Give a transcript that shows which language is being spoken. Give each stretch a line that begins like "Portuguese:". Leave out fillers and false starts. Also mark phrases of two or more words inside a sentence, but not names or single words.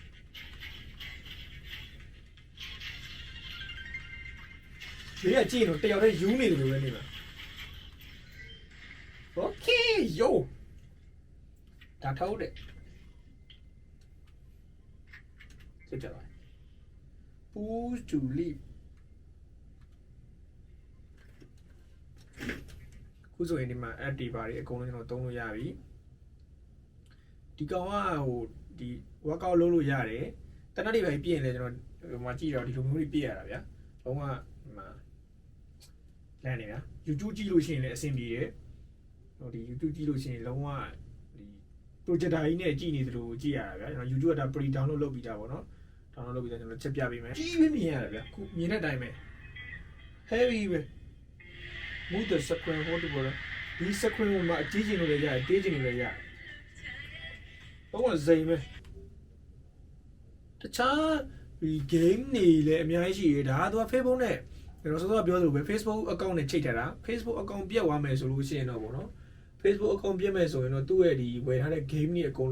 Burmese: ဒီကကြည့်တော့တယောက်တည်းယူနေတယ်လို့ပဲနေမှာ
English: Okay yo
Burmese: ဒါထောက်တယ်စစ်ကြပါ
English: push to leave
Burmese: ခုဆိုရင်ဒီမှာ app တွေပါတွေအကုန်လုံးကျွန်တော်သုံးလို့ရပြီဒီ ကောင်ကဟိုဒီ workout လုပ်လို့ရတယ်တနက်တွေပဲပြည့်ရင်လည်းကျွန်တော်ဟိုမှာကြည့်တော့ဒီလိုမျိုးတွေပြည့်ရတာဗျာလုံးဝ ဒီမှာလမ်းနေတာ YouTube ကြည့်လို့ရှိရင်လည်းအဆင်ပြေတယ်ဟိုဒီ YouTube ကြည့်လို့ရှိရင်လုံးဝဒီ projector ကြီးနဲ့ကြည့်နေသလိုကြည့်ရတာဗျာကျွန်တော် YouTube ကဒါ
English: pre download
Burmese: လုပ်ပြီးတာပေါ့နော် download လုပ်ပြီးတော့ကျွန်တော်ချက်ပြပေးမယ်ကြီးပဲမြင်ရတယ်ဗျာခုမြင်တဲ့အတိုင်းပဲ heavy ပဲ
English: move the screen
Burmese: ဟိုတူပေါ်ဒီ screen မှာအကြီးကျယ်လို့လည်းရတယ်တေးကျယ်လို့လည်းရတယ်တော့ဇိမ်ပဲ တခြားဒီ game တွေလည်းအများကြီးရှိတယ်ဒါကသူက Facebook နဲ့ကျွန်တော်စောစောပြောသလိုပဲ Facebook account နဲ့ချိန်ထားတာ Facebook account ပြတ်သွားမယ်ဆိုလို့ရှိရင်တော့ပေါ့နော် Facebook account ပြတ်မယ်ဆိုရင်တော့သူ့ရဲ့ဒီဝယ်ထားတဲ့ game တွေအကုန်